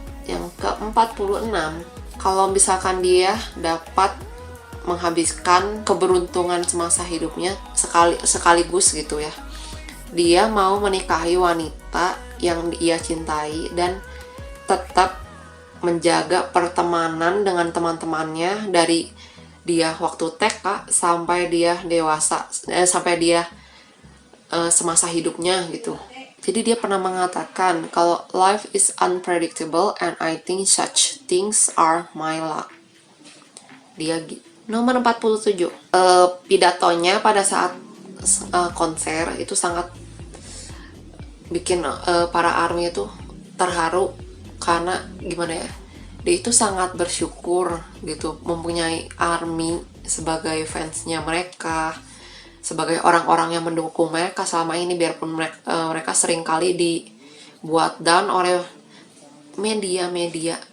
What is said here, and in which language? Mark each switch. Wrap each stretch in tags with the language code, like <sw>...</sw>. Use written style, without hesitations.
<id>Yang ke-46, kalau misalkan dia dapat menghabiskan keberuntungan semasa hidupnya sekaligus gitu ya, dia mau menikahi wanita yang ia cintai dan tetap menjaga pertemanan dengan teman-temannya dari dia waktu TK sampai dia dewasa, sampai dia semasa hidupnya gitu. Jadi dia pernah mengatakan kalau</id> <en>life is unpredictable and I think such things are my luck.</en> <id>Dia gitu. Nomor 47, pidatonya pada saat konser itu sangat bikin para ARMY itu terharu, karena gimana ya, dia itu sangat bersyukur gitu mempunyai ARMY sebagai fansnya mereka, sebagai orang-orang yang mendukung mereka selama ini, biarpun mereka sering kali dibuat down oleh media.</id>